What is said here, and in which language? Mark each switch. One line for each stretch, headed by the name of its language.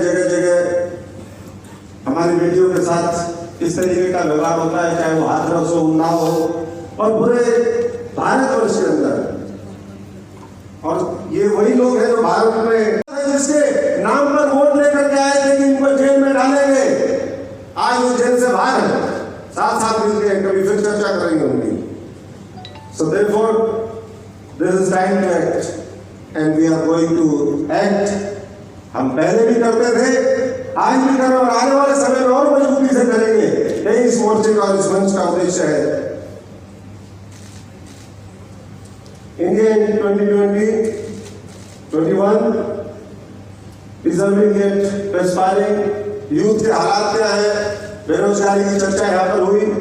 Hindi: जगह जगह हमारी बेटियों के साथ इस तरीके का व्यवहार होता है, चाहे वो हाथरस हो, उन्नाव हो और पूरे भारतवर्ष के अंदर। और ये वही लोग हैं जो भारत में जिसके नाम पर वोट लेकर के आए थे कि इनको जेल में डालेंगे, आज वो जेल से बाहर है। साथ साथ मिलकर कभी फिर चर्चा करेंगे उनकी।
English: So therefore, this is time to act, and we are going to act.
Hindi: हम पहले भी करते थे, आज भी कर रहे और आने वाले समय में और मजबूती से करेंगे। यही इस मोर्चे का और इस मंच का उद्देश्य है।
English: India in 2020-21 deserving at aspiring youth
Hindi: के हालात क्या है, बेरोजगारी की चर्चा यहाँ पर हुई।